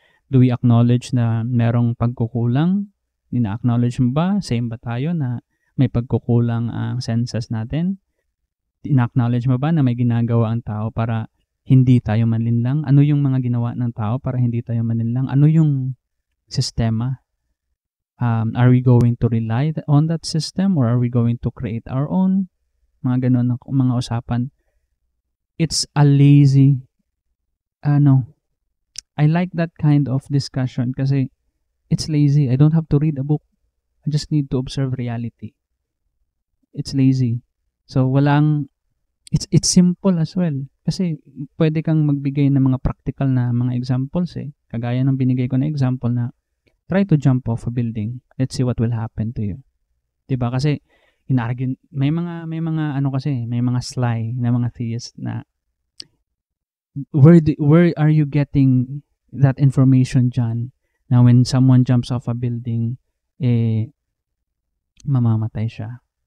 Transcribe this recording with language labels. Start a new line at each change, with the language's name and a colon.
English: Do we acknowledge
Filipino: na merong pagkukulang? Ina-acknowledge mo ba? Same ba tayo na may pagkukulang ang senses natin? Ina-acknowledge mo ba na may ginagawa ang tao para hindi tayo malinlang? Ano yung mga ginawa ng tao para hindi tayo malinlang? Ano yung sistema?
English: Are we going to rely on that system or are we going to create our own?
Filipino: Mga ganun mga usapan.
English: It's a lazy I like that kind of discussion kasi it's lazy. I don't have to read a book. I just need to observe reality. It's lazy. So it's simple as well.
Filipino: Kasi pwede kang magbigay ng mga practical na mga examples eh. Kagaya ng binigay ko na example na
English: try to jump off a building. Let's see what will happen to you.
Filipino: 'Di ba? Kasi inargue may mga sly na mga theists na
English: where are you getting that information
Filipino: dyan na
English: when someone jumps off a building
Filipino: mamamatay siya?